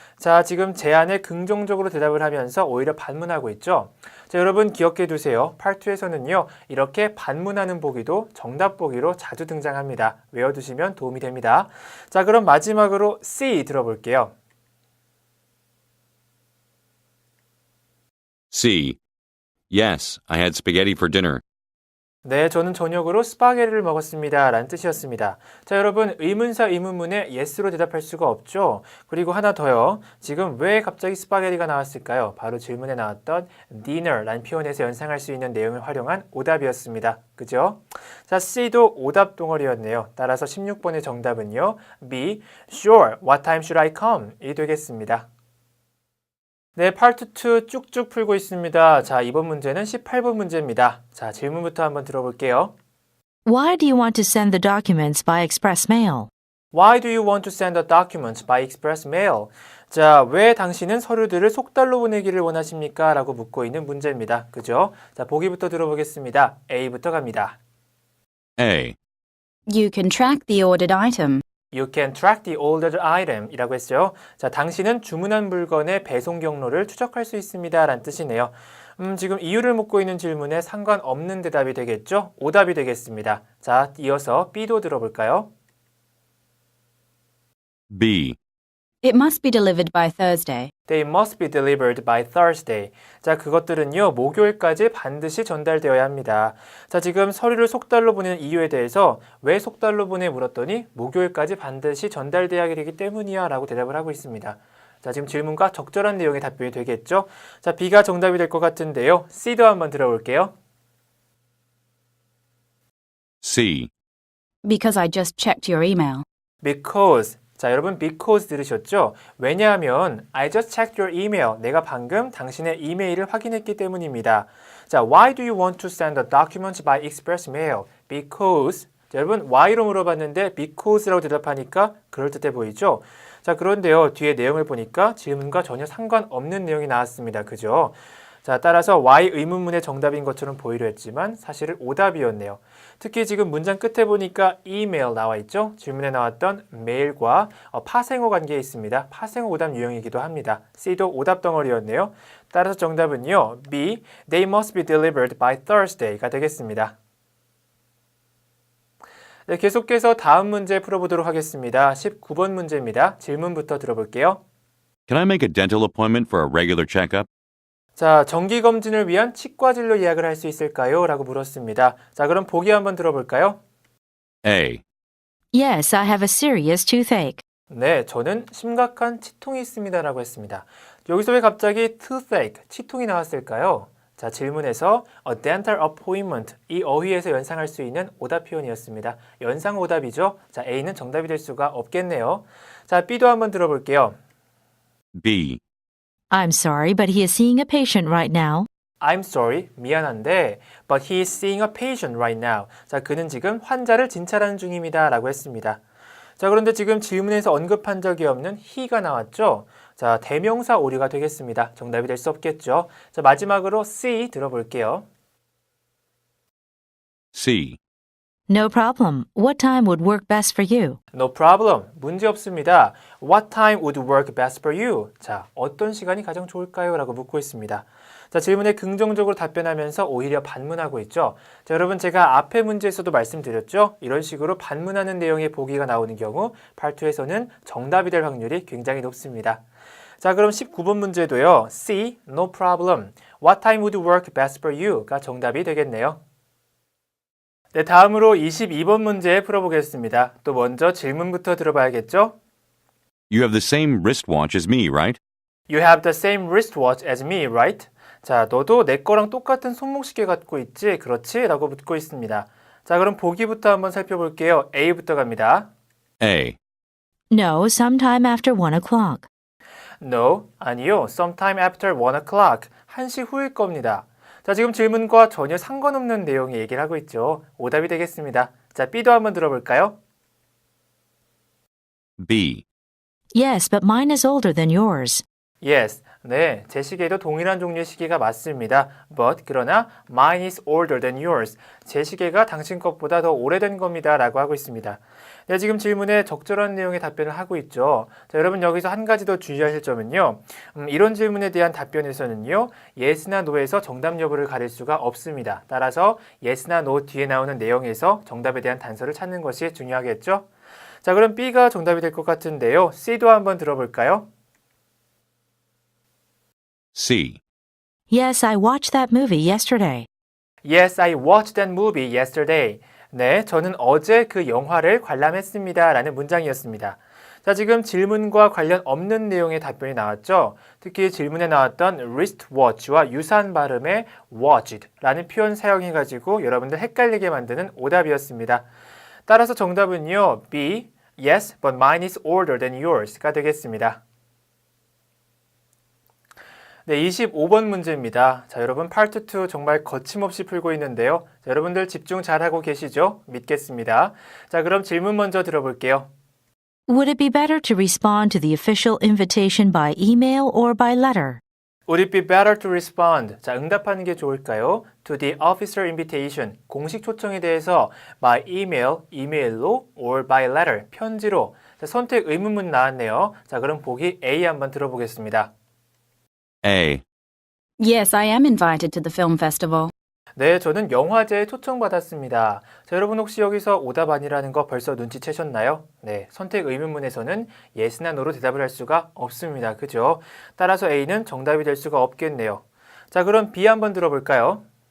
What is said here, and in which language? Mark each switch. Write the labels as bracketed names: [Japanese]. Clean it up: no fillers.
[Korean] 자, 지금 제안에 긍정적으로 대답을 하면서 오히려 반문하고 있죠. 자, 여러분 기억해 두세요. 팔투에서는요, 이렇게 반문하는 보기도 정답 보기로 자주 등장합니다. 외워두시면 도움이 됩니다. 자, 그럼 마지막으로 C 들어볼게요. C. [English] Yes, I had spaghetti for dinner. [Korean] 네, 저는 저녁으로 스파게티를 먹었습니다. 라는 뜻이었습니다. 자, 여러분 의문사 의문문에 yes로 대답할 수가 없죠. 그리고 하나 더요. 지금 왜 갑자기 스파게티가 나왔을까요? 바로 질문에 나왔던 dinner라는 표현에서 연상할 수 있는 내용을 활용한 오답이었습니다. 그죠? 자, C도 오답 덩어리였네요. 따라서 16번의 정답은요. B. [English] Sure, what time should I come? [Korean] 이 되겠습니다. 네, 파트 2 쭉쭉 풀고 있습니다. 자, 이번 문제는 18번 문제입니다. 자, 질문부터 한번 들어볼게요. [English] Why do you want to send the documents by express mail? Why do you want to send the documents by express mail? [Korean] 자, 왜 당신은 서류들을 속달로 보내기를 원하십니까? 라고 묻고 있는 문제입니다. 그죠? 자, 보기부터 들어보겠습니다. A부터 갑니다. A. [English] You can track the ordered item. You can track the ordered item [Korean] 이라고 했어요. 자, 당신은 주문한 물건의 배송 경로를 추적할 수 있습니다. 라는 뜻이네요. 지금 이유를 묻고 있는 질문에 상관없는 대답이 되겠죠? 오답이 되겠습니다. 자, 이어서 B도 들어볼까요? B. [English] It must be delivered by Thursday. They must be delivered by Thursday. [Korean] 자, 그것들은요, 목요일까지 반드시 전달되어야 합니다. 자, 지금 서류를 속달로 보내는 이유에 대해서 왜 속달로 보내 물었더니 목요일까지 반드시 전달되어야 되기 때문이야 라고 대답을 하고 있습니다. 자, 지금 질문과 적절한 내용의 답변이 되겠죠? 자, B가 정답이 될 것 같은데요. C도 한번 들어볼게요. C. [English] Because I just checked your email. Because. [Korean] 자, 여러분 because 들으셨죠? 왜냐하면 [English] I just checked your email. [Korean] 내가 방금 당신의 이메일을 확인했기 때문입니다. 자, [English] why do you want to send the documents by express mail? Because. [Korean] 자, 여러분 why로 물어봤는데 because라고 대답하니까 그럴듯해 보이죠? 자, 그런데요. 뒤에 내용을 보니까 질문과 전혀 상관없는 내용이 나왔습니다. 그죠? 자, 따라서 why 의문문의 정답인 것처럼 보이려 했지만 사실은 오답이었네요. 특히 지금 문장 끝에 보니까 email 나와 있죠? 질문에 나왔던 메일과 파생어 관계에 있습니다. 파생어 오답 유형이기도 합니다. C도 오답 덩어리였네요. 따라서 정답은요. B. [English] They must be delivered by Thursday가 [Korean] 되겠습니다. 네, 계속해서 다음 문제 풀어보도록 하겠습니다. 19번 문제입니다. 질문부터 들어볼게요. [English] Can I make a dental appointment for a regular checkup? [Korean] 자, 정기검진을 위한 치과진료 예약을 할 수 있을까요? 라고 물었습니다. 자, 그럼 보기 한번 들어볼까요? A. [English] Yes, I have a serious toothache. [Korean] 네, 저는 심각한 치통이 있습니다. 라고 했습니다. 여기서 왜 갑자기 toothache, 치통이 나왔을까요? 자, 질문에서 a dental appointment, 이 어휘에서 연상할 수 있는 오답 표현이었습니다. 연상 오답이죠. 자, A는 정답이 될 수가 없겠네요. 자, B도 한번 들어볼게요. B. [English] I'm sorry, but he is seeing a patient right now. I'm sorry, [Korean] 미안한데, [English] but he is seeing a patient right now. [Korean] 자, 그는 지금 환자를 진찰하는 중입니다. 라고 했습니다. 자, 그런데 지금 질문에서 언급한 적이 없는 he가 나왔죠? 자, 대명사 오류가 되겠습니다. 정답이 될 수 없겠죠? 자, 마지막으로 C 들어볼게요. C. [English] No problem. What time would work best for you? No problem. [Korean] 문제 없습니다. [English] What time would work best for you? [Korean] 자, 어떤 시간이 가장 좋을까요? 라고 묻고 있습니다. 자, 질문에 긍정적으로 답변하면서 오히려 반문하고 있죠. 자, 여러분 제가 앞에 문제에서도 말씀드렸죠. 이런 식으로 반문하는 내용의 보기가 나오는 경우 발투에서는 정답이 될 확률이 굉장히 높습니다. 자, 그럼 19번 문제도요. C, [English] no problem. What time would work best for you?가 [Korean] 정답이 되겠네요. 네, 다음으로 22번 문제 풀어보겠습니다. 또 먼저 질문부터 들어봐야겠죠? [English] You have the same wristwatch as me, right? You have the same wristwatch as me, right? [Korean] 자, 너도 내 거랑 똑같은 손목시계 갖고 있지? 그렇지? 라고 묻고 있습니다. 자, 그럼 보기부터 한번 살펴볼게요. A부터 갑니다. A. [English] No, sometime after 1 o'clock. No, [Korean] 아니요. [English] Sometime after 1 o'clock. [Korean] 1시 후일 겁니다. 자, 지금 질문과 전혀 상관없는 내용의 얘기를 하고 있죠. 오답이 되겠습니다. 자, B도 한번 들어볼까요? B. [English] Yes, but mine is older than yours. Yes. [Korean] 네, 제 시계도 동일한 종류의 시계가 맞습니다. [English] But, [Korean] 그러나 [English] mine is older than yours. [Korean] 제 시계가 당신 것보다 더 오래된 겁니다. 라고 하고 있습니다. 네, 지금 질문에 적절한 내용의 답변을 하고 있죠. 자, 여러분 여기서 한 가지 더 주의하실 점은요. 이런 질문에 대한 답변에서는요. yes나 no에서 정답 여부를 가릴 수가 없습니다. 따라서 yes나 no 뒤에 나오는 내용에서 정답에 대한 단서를 찾는 것이 중요하겠죠. 자, 그럼 B가 정답이 될 것 같은데요. C도 한번 들어볼까요? C. [English] Yes, I watched that movie yesterday. Yes, I watched that movie yesterday. [Korean] 네, 저는 어제 그 영화를 관람했습니다. 라는 문장이었습니다. 자, 지금 질문과 관련 없는 내용의 답변이 나왔죠. 특히 질문에 나왔던 wristwatch와 유사한 발음의 watched 라는 표현 사용해가지고 여러분들 헷갈리게 만드는 오답이었습니다. 따라서 정답은요. B. [English] Yes, but mine is older than yours가 [Korean] 되겠습니다. 네, 25번 문제입니다. 자, 여러분 파트 2 정말 거침없이 풀고 있는데요. 자, 여러분들 집중 잘하고 계시죠? 믿겠습니다. 자, 그럼 질문 먼저 들어볼게요. [English] Would it be better to respond to the official invitation by email or by letter? Would it be better to respond? [Korean] 자, 응답하는 게 좋을까요? [English] To the official invitation, [Korean] 공식 초청에 대해서 [English] by email, [Korean] 이메일로 [English] or by letter, [Korean] 편지로. 자, 선택 의문문 나왔네요. 자, 그럼 보기 A 한번 들어보겠습니다. A. [English] Yes, I am invited to the film festival. [Korean] 네, 저는 영화제에 초청받았습니다. 자, 여러분 혹시 여기서 오답 아니라는 거 벌써 눈치채셨나요? 네, 선택 의문문에서는 yes나 no로 대답을 할 수가 없습니다. 그죠? 따라서 A는 정답이 될 수가 없겠네요. 자, 그럼 B 한번 들어볼까요?